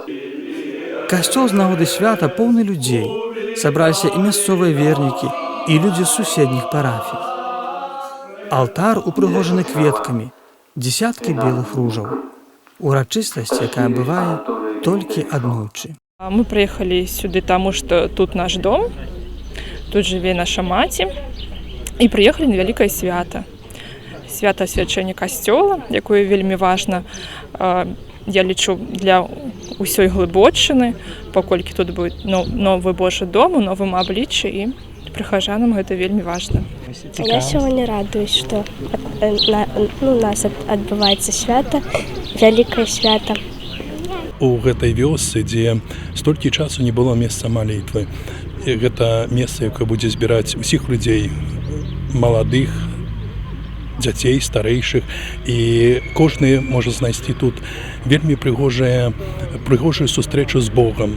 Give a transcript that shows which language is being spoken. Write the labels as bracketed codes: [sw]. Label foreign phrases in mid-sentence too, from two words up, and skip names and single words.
[be] Касцёл з нагоды свята поўны людзей. Сабраліся і мясцовыя вернікі, і людзі з суседніх парафій. Алтар упрыгожаны кветкамі, дзесяткі белых ружаў. Урачыстасць, якая бывае толькі аднойчы. [ru] Мы приехали сюда, потому что тут наш дом, тут живе [be] наша маці, [ru] и приехали на великое свято. [be] свята асвячэння касцёла, якое вельмі важна, я лічу, для ўсёй Глыбоччыны, паколькі тут будзе новы Божы дом у новым абліччы, і прыхажанам гэта вельмі важна. [ru] Я сегодня радуюсь, что у нас отбывается свято, великое свято. [be] У гэтай вёсцы, дзе столькі часу не было месца малітвы. Гэта месца, якое будзе збіраць усіх людзей, маладых, дзяцей, старэйшых, і кожны можа знайсці тут вельмі прыгожую сустрэчу з Богам.